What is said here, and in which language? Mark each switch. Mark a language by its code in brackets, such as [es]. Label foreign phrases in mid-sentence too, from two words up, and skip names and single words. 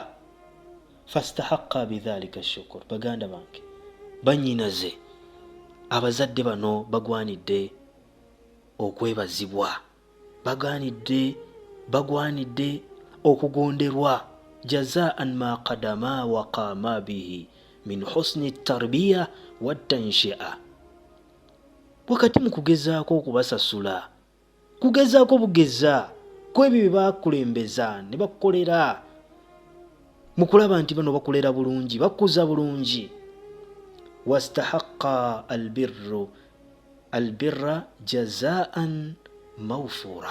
[ar] فاستحقا بذلك شكر. [lg] Baganda bange, bannyinaze, abazadde bano bagwanidde okwebazibwa, bagwanidde okugonderwa. [ar] جزاءً ما قدما وقاما به من حسن تربية وتنشئة. [lg] Wakati mu kugezaako okubasasula, kugezaako bugeza kw'ebyo bye bakulembeza ne bakukolera, mu kulaba nti bano bakulera bulungi, bakuza bulungi. [ar] واستحقا البر جزاءً موفورًا.